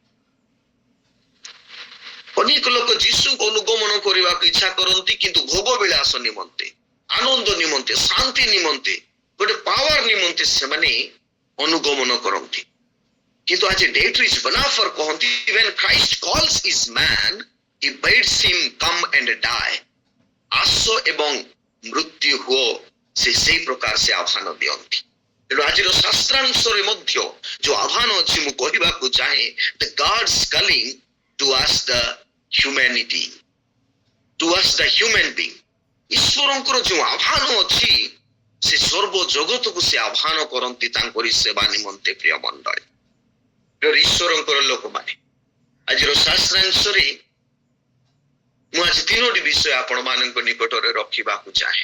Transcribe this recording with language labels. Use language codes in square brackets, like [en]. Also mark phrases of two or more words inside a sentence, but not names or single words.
[or] ଅନେକ ଲୋକ ଯୀଶୁଙ୍କୁ ଅନୁଗମନ କରିବାକୁ ଇଚ୍ଛା କରନ୍ତି, କିନ୍ତୁ ଭୋଗ ବିଳାସ ନିମନ୍ତେ, ଆନନ୍ଦ ନିମନ୍ତେ, ଶାନ୍ତି ନିମନ୍ତେ, ଗୋଟେ ପାୱାର ନିମନ୍ତେ ସେମାନେ ଅନୁଗମନ କରନ୍ତି। କିନ୍ତୁ ଆଜି ଡେଟ୍ରିଚ୍ ବନାଫର କହନ୍ତି, [en] when Christ calls his man, he bids him come and die. [or] ଆସ ଏବଂ ମୃତ୍ୟୁ ହୁଅ, ସେ ସେଇ ପ୍ରକାର ସେ ଆହ୍ୱାନ ଦିଅନ୍ତି। ତେଣୁ ଆଜିର ଶାସ୍ତ୍ରାଂଶରେ ମଧ୍ୟ ଯୋଉ ଆହ୍ୱାନ ଅଛି, ମୁଁ କହିବାକୁ ଚାହେଁ, [en] the God's calling to us the humanity, to us the human being. [or] ଈଶ୍ୱରଙ୍କର ଯୋଉ ଆହ୍ୱାନ ଅଛି, ସେ ସର୍ବ ଜଗତକୁ ସେ ଆହ୍ୱାନ କରନ୍ତି ତାଙ୍କରି ସେବା ନିମନ୍ତେ। ପ୍ରିୟ ମଣ୍ଡଳୀ, ଈଶ୍ୱରଙ୍କର ଲୋକମାନେ, ଆଜିର ଶାସ୍ତ୍ରାଂଶରେ ମୁଁ ଆଜି ତିନୋଟି ବିଷୟ ଆପଣମାନଙ୍କ ନିକଟରେ ରଖିବାକୁ ଚାହେଁ।